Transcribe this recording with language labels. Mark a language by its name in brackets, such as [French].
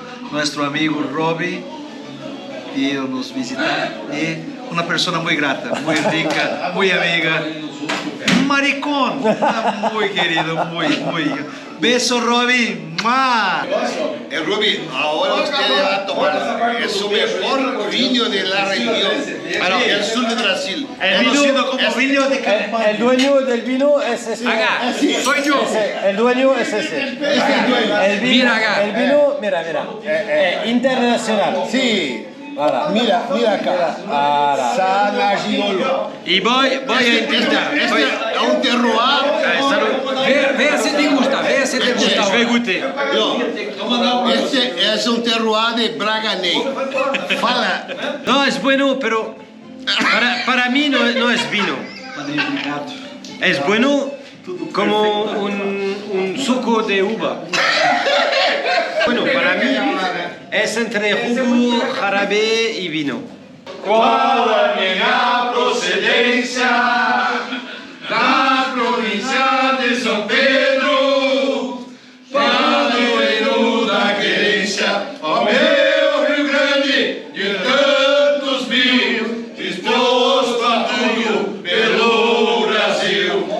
[Spanish] Nuestro amigo [Portuguese] Robbie veio nos visitar e uma pessoa muito grata, muito rica, muito amiga. Maricón, muito querido, muito. [Spanish] Beso, Robbie. Ruby, ahora usted va a tomar su mejor vino de la región. El sur de Brasil. Conocido como vino de campaña. El dueño del vino es ese. Soy yo. El dueño es ese. El vino, Mira acá. El vino, mira. Internacional. Sí. [French] Voilà. [Spanish] Mira acá. [French] Voilà. [Spanish] Sanagiolo. Y voy a intentar. Este es un terroir. [Portuguese] Vê se te [Spanish] gusta, [Portuguese] vê se te gusta. [French] Je vais goûter. [Spanish] Este es un terroir de Braganey. [Portuguese] Fala. [Spanish] No, es bueno, pero para mí no es vino. Es bueno como un suco de uva. Bueno, para mí es entre jugo, jarabe y vino. [Portuguese] Qual a minha procedência da província de São Pedro, padroeiro da querência, ó meu Rio Grande, de tantos mil, disposto a tudo pelo Brasil,